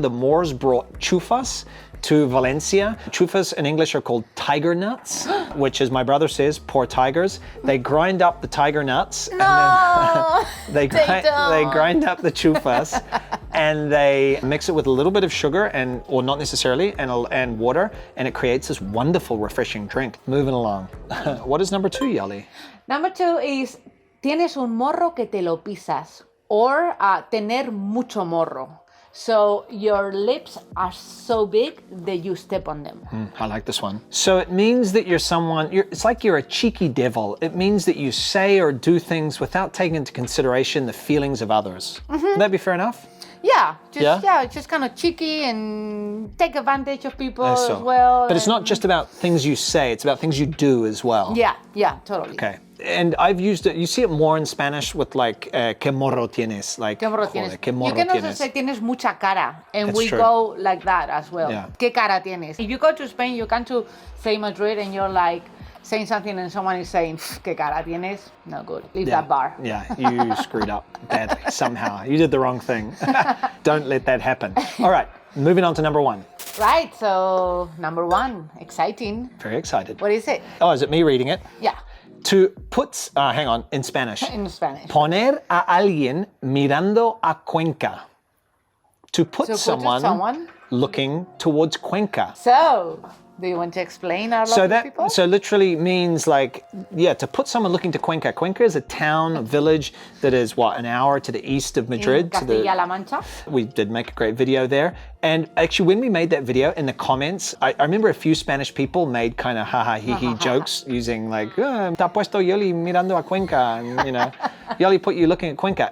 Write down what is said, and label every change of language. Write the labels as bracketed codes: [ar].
[en] The Moors brought chufas to Valencia. Chufas in English are called tiger nuts, which, as my brother says, poor tigers. They grind up the tiger nuts. No, and then they grind up the chufas and they mix it with a little bit of sugar or not necessarily, and water, and it creates this wonderful, refreshing drink. Moving along. What is number 2, Yali? Number 2 is [es] tienes un morro que te lo pisas, or tener mucho morro. [en] So your lips are so big that you step on them. I like this one. So it means that you're someone, it's like you're a cheeky devil. It means that you say or do things without taking into consideration the feelings of others. Would that be fair enough? Yeah, just kind of cheeky and take advantage of people [es] Eso. [en] as well. But it's not just about things you say, it's about things you do as well. Yeah, totally. Okay. And I've used it, you see it more in Spanish with like, [es] que morro tienes. [en] Like, [es] ¿Qué morro tienes? joder, que morro [en] You can also [es] tienes. say tienes mucha cara, and [en] That's we true. go like that as well. Yeah. [es] ¿Qué cara tienes? [en] If you go to Spain, you come to say Madrid and you're like saying something and someone is saying, [es] ¿qué cara tienes? [en] No good. Leave that bar. Yeah, you screwed up badly somehow. You did the wrong thing. Don't let that happen. All right, moving on to number 1. Right, so number 1, exciting. Very excited. What is it? Oh, is it me reading it? Yeah, To put, hang on, in Spanish. in Spanish. [es] Poner a alguien mirando a Cuenca. [en] To put someone looking towards Cuenca. So, do you want to explain our lovely people? So literally means like, to put someone looking to Cuenca. Cuenca is a town, a village that is an hour to the east of Madrid. In Castilla-La Mancha. We did make a great video there. And actually, when we made that video, in the comments, I remember a few Spanish people made kind of haha hee jokes using like, [es] "Ta puesto Yoli mirando a Cuenca," [en] and you know, Yoli put you looking at Cuenca.